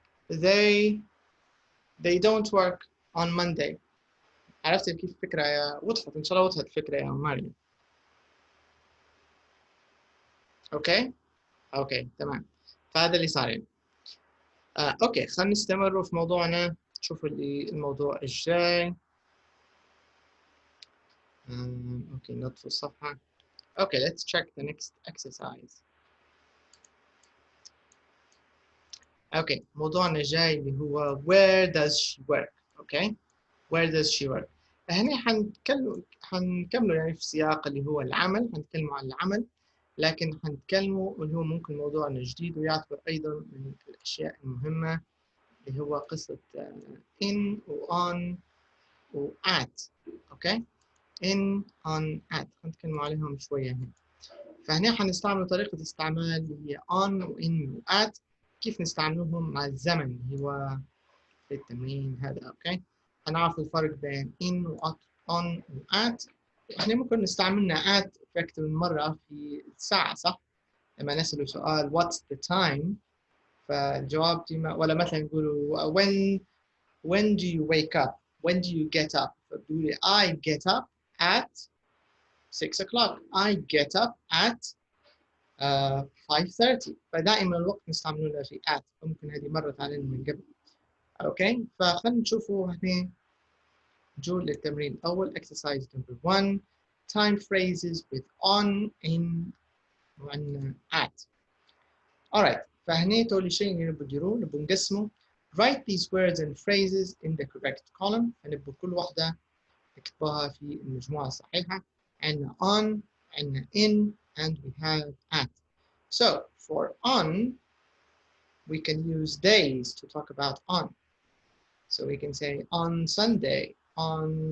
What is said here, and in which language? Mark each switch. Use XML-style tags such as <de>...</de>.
<en>they don't work on Monday.</en> <ar>عرفت كيف الفكره يا وضحت؟ ان شاء الله وضحت الفكره يا مريم. اوكي تمام. فهذا اللي صار يعني. اوكي خلينا نستمر في موضوعنا. نشوف الموضوع الجاي. اوكي نطفي الصفحه.</ar> <en>Okay let's check the next exercise.</en> <ar>اوكي موضوعنا الجاي اللي هو</ar> <en>where does she work. Okay where does she work.</en> <ar>هنا حنكملوا يعني في سياق اللي هو العمل، حنتكلموا عن العمل، لكن حنتكلموا اللي هو ممكن موضوعنا الجديد ويعتبر ايضا من الاشياء المهمه اللي هو قصه in و on و at. اوكي in on at حنتكلموا عليهم شويه هنا. فهنا حنستعمل طريقه استعمال اللي هي on و in و at، كيف نستعملهم مع الزمن اللي هو في التمرين هذا. اوكي هنعرف الفرق بين in و on و at. احنا ممكن نستعملنا at في اكثر من مره في الساعه، صح؟ لما نسأله سؤال</ar> <en>what's the time،</en> <ar>فالجواب ديما، ولا مثلا نقولوا</ar> <en>when do you wake up، when do you get up،</en> <ar>فبتقولي</ar> <en>I get up at 6 o'clock، I get up at 5:30.</en> <ar>فدائما الوقت نستعملونه في at، فممكن هذه مرت علينا من قبل. اوكي فخلينا نشوفوا هنا. جو للتمرين الأول</ar> <en>exercise number 1 time phrases with on in</en> <ar>وعندنا</ar> <en>at.</en> <ar>alright فهنا تولي شيء اللي نبغى نديروه نبغى نقسمه.</ar> <en>write these words and phrases in the correct column.</en> <ar>فنبغى كل واحدة نكتبها في المجموعة الصحيحة. عندنا on، عندنا in</ar> <en>and we have at. so for on we can use days to talk about on. so we can say on Sunday, on</en>